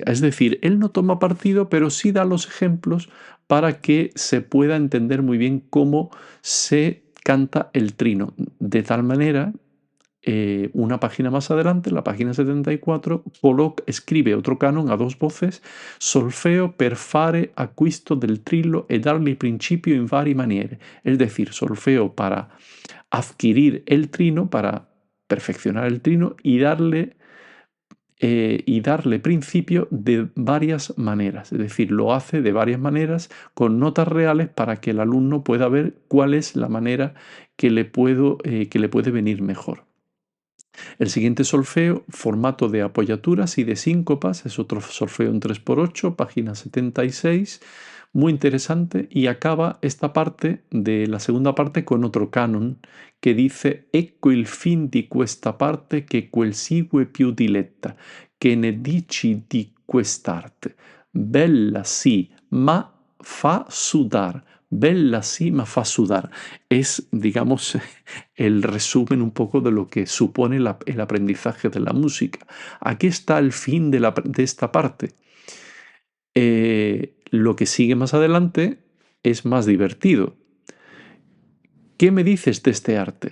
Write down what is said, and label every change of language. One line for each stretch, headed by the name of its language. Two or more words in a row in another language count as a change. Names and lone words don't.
Spanish: Es decir, él no toma partido, pero sí da los ejemplos para que se pueda entender muy bien cómo se canta el trino. De tal manera, una página más adelante, la página 74, Pollock escribe otro canon a dos voces:
Italian: solfeo per fare acquisto del trillo e dargli principio in varie maniere.
Spanish: Es decir, solfeo para adquirir el trino, para perfeccionar el trino y darle principio de varias maneras. Es decir, lo hace de varias maneras con notas reales para que el alumno pueda ver cuál es la manera que le puede venir mejor. El siguiente solfeo, formato de apoyaturas y de síncopas, es otro solfeo en 3x8, página 76, muy interesante, y acaba esta parte de la segunda parte con otro canon que dice:
Italian: ecco il fin di questa parte che quel sigue più diletta, che ne dici di quest'arte, bella sì, ma fa sudar. Bella sí, ma fa sudar.
Spanish: Es, digamos, el resumen un poco de lo que supone el aprendizaje de la música. Aquí está el fin de esta parte. Lo que sigue más adelante es más divertido. ¿Qué me dices de este arte?